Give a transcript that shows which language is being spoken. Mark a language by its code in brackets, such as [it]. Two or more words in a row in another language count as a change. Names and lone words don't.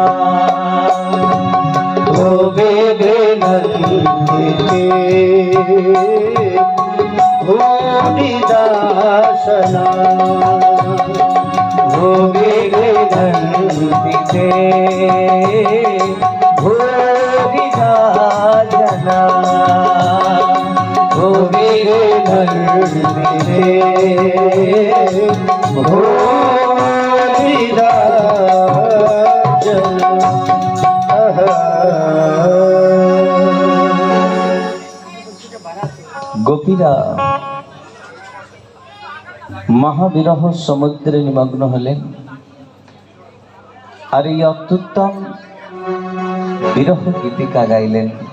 [sa] भुवि गृह्णन्ति ते भूरिदासना भुवि गृह्णन्ति ते भूरिदा जना भुवि गृह्णन्ति ते [bn] গোপীরা মহাবিরহ সমুদ্রে নিমগ্ন হলেন আর এই অত্যুত্তম বিরহ গীতিকা গাইলেন।